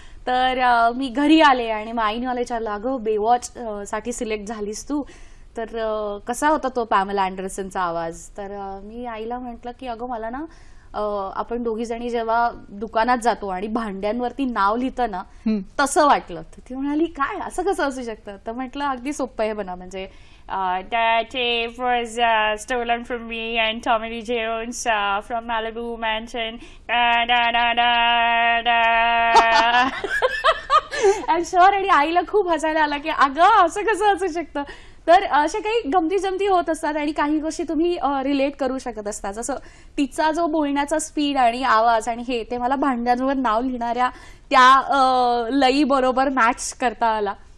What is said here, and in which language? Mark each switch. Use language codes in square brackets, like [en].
[mr] तर मी घरी आले आणि मग आईने मला विचारलं, अगं बेवॉच साठी सिलेक्ट झालीस तू, तर कसा होता तो पॅमेला अँडरसनचा आवाज? तर मी आईला म्हटलं की अगं मला ना आपण दोघी जणी जेव्हा दुकानात जातो आणि भांड्यांवरती नाव लिहितं ना तसं वाटलं. तर ती म्हणाली, काय असं कसं असू शकतं? तर म्हटलं अगदी सोपं आहे बना, म्हणजे [en] That was stolen from me and Tommy Lee Jones from Malibu Mansion. I'm sure. [mr] आणि आईला खूप हसायला आला की अगं असं कसं असू शकतं. तर अशा काही गमती जमती होत असतात आणि काही गोष्टी तुम्ही रिलेट करू शकत असता. जसं तिचा जो बोलण्याचा स्पीड आणि आवाज आणि हे ते मला भांड्यांवर नाव लिहिणाऱ्या त्या लई बरोबर मॅच करता आला.